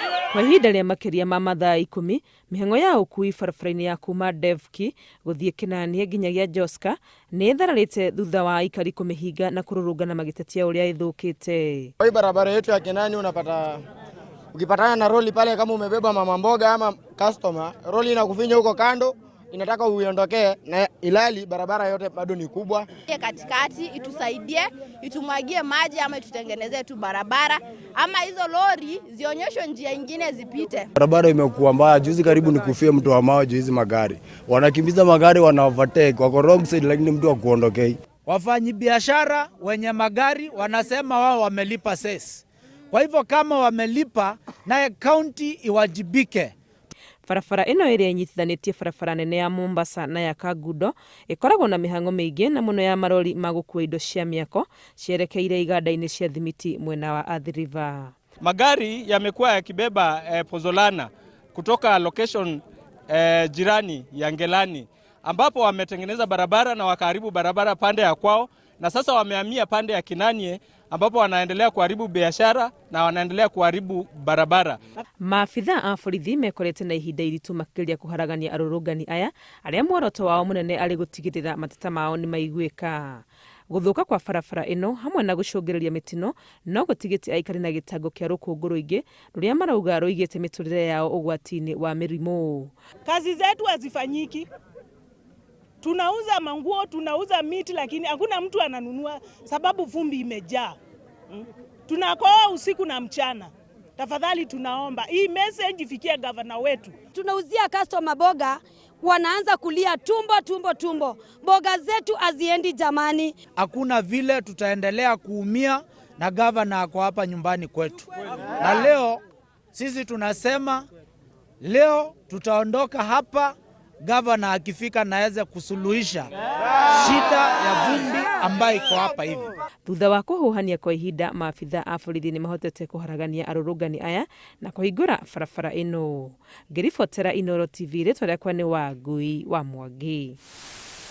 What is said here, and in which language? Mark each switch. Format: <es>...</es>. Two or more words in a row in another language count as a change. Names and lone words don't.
<ki>Kwa ihinda rĩa makĩria ma mathaa 10, mĩhang'o ya ũkui barabara-inĩ ya kuma Devki gũthiĩ Kinanie nginyagia Joska nĩ ĩthararĩte thutha wa aikari kũmĩhinga na kũrũrũngana magĩtetia ũrĩa ĩthũkĩte.</ki> <sw>Kwa barabara yetu ya Kinanie unapata ukipatana na roli pale kama umebeba mama mboga ama customer, roli inakufinya huko kando, inataka uiondokee na ilali barabara yote bado ni kubwa. Katikati itusaidie, itumwagie maji ama itutengenezee tu barabara ama hizo lori zionyeshwe njia nyingine zipite. Barabara imekuwa mbaya, juzi karibu nikufie mtu wa mawe hizi magari. Wanakimbiza magari wana overtake, wako</sw> <en>wrong side</en> <sw>lakini mtu akuondokei. Wafanyi biashara wenye magari wanasema wao wamelipa cess. Kwa hivyo kama wamelipa naye county iwajibike.</sw> <ki>Barabara ĩno ĩrĩa inyitithanĩtie barabara nene ya Mombasa na ya Kangundo ĩkoragwo na mĩhang'o mĩingĩ na mũno ya marori ma gũkua indo cia mĩako cierekeire iganda-inĩ cia thimiti mwena wa Athi River.</ki> <sw>Magari yamekuwa yakibeba pozolana kutoka location jirani ya Ngelani ambapo wametengeneza barabara na wakaharibu barabara pande ya kwao, na sasa wamehamia pande ya Kinanie ambapo wanaendelea kuharibu biashara na wanaendelea kuharibu barabara.</sw> <ki>Maafitha a borithi mekorete na ihinda iritu makĩria kũharagania arũrũngani aya arĩa muoroto wao mũnene arĩ gũtigĩrĩra mateta mao nĩ maiguĩka. Gũthũka kwa barabara ĩno hamwe na gũcũngĩrĩria mĩtino no gũtigĩtie aikari na gĩtango kĩa rũkũngũ rũingĩ rũrĩa marauga rũigĩte mĩtũrĩre yao ũgwati-inĩ wa mĩrimũ.</ki> <sw>Kazi zetu hazifanyiki. Tunauza manguo, tunauza miti, lakini hakuna mtu ananunua sababu vumbi imejaa. Tunakoa usiku na mchana. Tafadhali tunaomba hii message ifikie gavana wetu. Tunauzia customer boga, wanaanza kulia tumbo. Boga zetu haziendi jamani. Hakuna vile tutaendelea kuumia na gavana ako hapa nyumbani kwetu. Na leo sisi tunasema leo tutaondoka hapa gavana akifika naweza kusuluhisha shida ya vumbi ambayo iko hapa hivi.</sw> <ki>Thutha wa kũhuhania kwa ihinda, maafitha a borithi nĩ mahotete kũharagania arũrũngani aya na kũhingũra barabara ĩno. Ngĩribotera Inooro TV, rĩtwa rĩakwa nĩ Wangui wa Mwangi.</ki>